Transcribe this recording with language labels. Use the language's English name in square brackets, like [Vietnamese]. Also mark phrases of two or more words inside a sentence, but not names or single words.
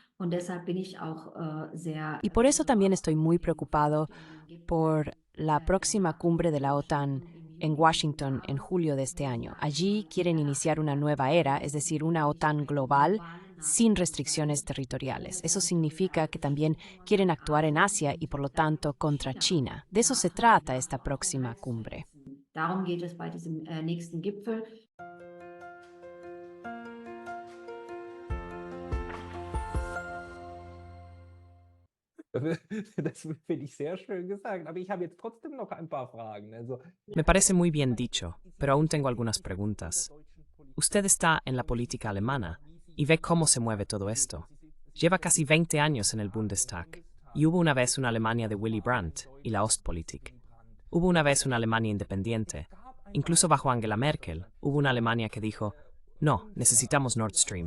[German] Und deshalb bin ich auch sehr [Spanish] Y por eso también estoy muy [German] auf [Spanish] preocupado [German] den Gipfel [Spanish] por la próxima cumbre de la OTAN [German] im [Spanish] en [German] Juni diesen [Spanish] Washington en [German] Jahres. [Spanish] julio de [German] Und [Spanish] este [German] das ist ja [Spanish] año. Allí [German] erstmal [Spanish] quieren iniciar una nueva era, es decir, una OTAN [German] eine [Spanish] global [German] globale [Spanish] sin [German] NATO-Obergrenze [Spanish] restricciones territoriales. [German] ohne [Spanish] Eso significa [German] territoriale [Spanish] que también [German] Beschränkungen [Spanish] quieren [German] an [Spanish] actuar en [German] Asien [Spanish] Asia y [German] und [Spanish] por lo [German] dann [Spanish] tanto contra [German] China. [Spanish] China. De eso se [German] Davon die [Spanish] trata [German] NATO [Spanish] esta [German] auch [Spanish] próxima [German] bereit zu [Spanish] cumbre. [German] schützen. Darum geht es bei diesem nächsten Gipfel. Das finde ich sehr schön gesagt. Aber ich habe jetzt trotzdem noch ein paar Fragen. Also, [Spanish] Me parece muy bien dicho, pero aún tengo algunas preguntas. Usted está en la política alemana y ve cómo se mueve todo esto. Lleva casi 20 años en el Bundestag y hubo una vez una Alemania de Willy Brandt y la Ostpolitik. Hubo una vez una Alemania independiente. Incluso bajo Angela Merkel hubo una Alemania que dijo, no, necesitamos Nord Stream.